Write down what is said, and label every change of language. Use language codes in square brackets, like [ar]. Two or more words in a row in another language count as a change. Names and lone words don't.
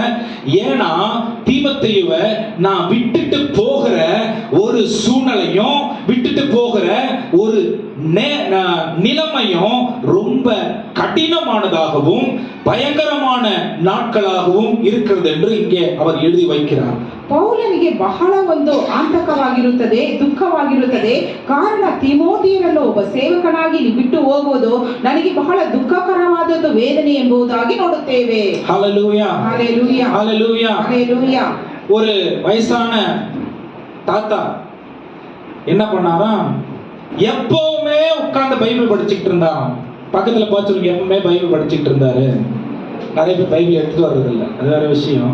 [ta] ஏன்னா தீமோத்தேயுவை நான் விட்டுட்டு போகிற ஒரு சூழ்நிலையும் விட்டுட்டு போகிற ஒரு நிலைமையும் ரொம்ப கடினமானதாகவும் பயங்கரமான நாட்களாகவும் இருக்கிறது என்று இங்கே அவர் எழுதி வைக்கிறார். [kn] ಪೌಲನಿಗೆ ಬಹಳ ಒಂದು ಆತಂಕವಾಗಿರುತ್ತದೆ, ದುಃಖವಾಗಿರುತ್ತದೆ. ಕಾರಣ ತಿಮೋಥಿಯನನ್ನು ಒಬ್ಬ ಸೇವಕನಾಗಿ ಬಿಟ್ಟು ಹೋಗುವುದು ನನಗೆ ಬಹಳ ದುಃಖಕರವಾದದ್ದು, ವೇದನೆ ಎಂಬುದಾಗಿ ನೋಡುತ್ತೇವೆ. [ta] ஹல்லேலூயா, ஹல்லேலூயா, ஹல்லேலூயா, ஹல்லேலூயா. ஒரு வயசான தாத்தா என்ன பண்ணாராம், எப்பவுமே உட்கார்ந்து பைபிள் படிச்சுட்டு இருந்தாராம். பக்கத்துல பார்த்து எப்பவுமே பைபிள் படிச்சுட்டு இருந்தாரு. நிறைய பேர் பைபிள் எடுத்துட்டு வர்றது இல்லை, அது வேற விஷயம்.